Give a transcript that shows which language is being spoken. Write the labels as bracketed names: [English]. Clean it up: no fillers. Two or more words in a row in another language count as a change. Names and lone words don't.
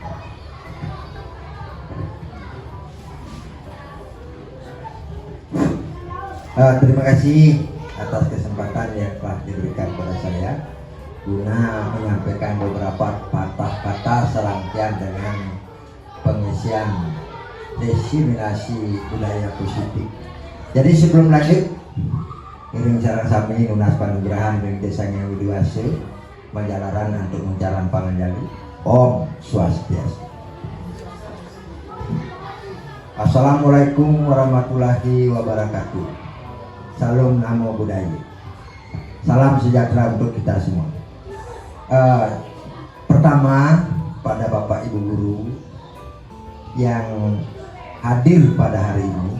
[Indonesian] Terima kasih atas kesempatan yang telah diberikan kepada saya guna menyampaikan beberapa patah-patah serangkaian dengan pengisian diseminasi budaya positif. Jadi sebelum lanjut, [Balinese] iring sareng sami nunas panugrahan dari Desa Ngewidiwase Manjalaran [Indonesian] untuk menjalan [Balinese] panganjali. Om Swastiastu. [Arabic] السلام عليكم ورحمة الله وبركاته. [Indonesian] Salam namo budaya. Salam sejahtera untuk kita semua. Pertama, pada Bapak Ibu Guru yang hadir pada hari ini